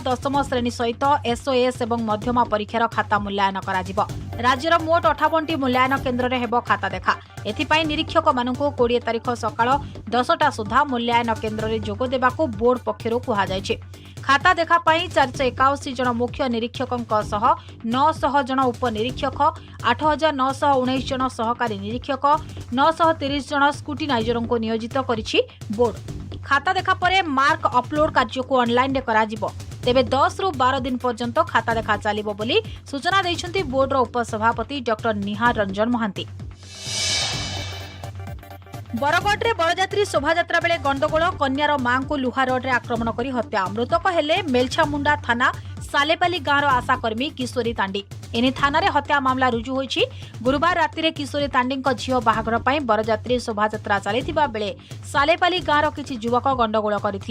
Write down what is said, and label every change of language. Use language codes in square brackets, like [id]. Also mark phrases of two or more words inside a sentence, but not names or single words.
[or] 10ମ ଶ୍ରେଣୀ ସହିତ ଏସଓଏସ ଏବଂ ମଧ୍ୟମା ପରୀକ୍ଷାର ଖାତା ମୂଲ୍ୟାଙ୍କନ କରାଯିବ। ରାଜ୍ୟର ମୋଟ 58ଟି ମୂଲ୍ୟାଙ୍କନ କେନ୍ଦ୍ର ରେ ହେବ ଖାତା ଦେଖା। ଏଥିପାଇଁ ନିରୀକ୍ଷକ ମାନଙ୍କୁ 20 ତାରିଖ ସକାଳ 10ଟା ସୁଦ୍ଧା ମୂଲ୍ୟାଙ୍କନ କେନ୍ଦ୍ର ରେ ଯୋଗ ଦେବାକୁ ବୋର୍ଡ ପକ୍ଷରୁ କୁହା ଯାଇଛି। ଖାତା ଦେଖା ପାଇଁ 481 ଜଣ ମୁଖ୍ୟ ନିରୀକ୍ଷକଙ୍କ ସହ 900 ଜଣ ଉପନିରୀକ୍ଷକ, 8,919 ଜଣ ସହକାରୀ ନିରୀକ୍ଷକ, 930 ଜଣ ସ୍କ୍ରୁଟିନାଇଜରଙ୍କୁ ନିୟୋଜିତ କରିଛି ବୋର୍ଡ। ଖାତା ଦେଖା ପରେ ମାର୍କ ଅପଲୋଡ କାର୍ଯ୍ୟ କୁ ଅନଲାଇନ ରେ କରାଯିବ। ତେବେ 10 ରୁ 12 ଦିନ ପର୍ଯ୍ୟନ୍ତ ଖାତା ଦେଖା ଚାଲିବ ବୋଲି ସୂଚନା ଦେଇଛନ୍ତି ବୋର୍ଡ ର ଉପସଭାପତି ଡାକ୍ତର ନିହାର ରଞ୍ଜନ ମହାନ୍ତି। ବରଗଡ଼ ରେ ବରଯାତ୍ରୀ ଶୋଭାଯାତ୍ରା ବେଳେ ଗଣ୍ଡଗୋଳ। କନ୍ୟାର ମାଁ କୁ ଲୁହା ରଡ ରେ ଆକ୍ରମଣ କରି ହତ୍ୟା। ମୃତକ ହେଲେ ମେଲଛାମୁଣ୍ଡା ଥାନା ସାଲେପାଲି ଗାଁ ଆଶାକର୍ମୀ କିଶୋରୀ ତାଣ୍ଡି। ଏଣେ ଥାନା ରେ ହତ୍ୟା ମାମଲା ରୁଜୁ ହୋଇଛି। ଗୁରୁବାର ରାତି ରେ କିଶୋରୀ ତାଣ୍ଡି ଝିଅ ବାହାଘର ପାଇଁ ବରଯାତ୍ରୀ ଶୋଭାଯାତ୍ରା ଚାଲିଥିବା ବେଳେ ସାଲେପାଲି ଗାଁ କିଛି ଯୁବକ ଗଣ୍ଡଗୋଳ କରିଥିଲେ।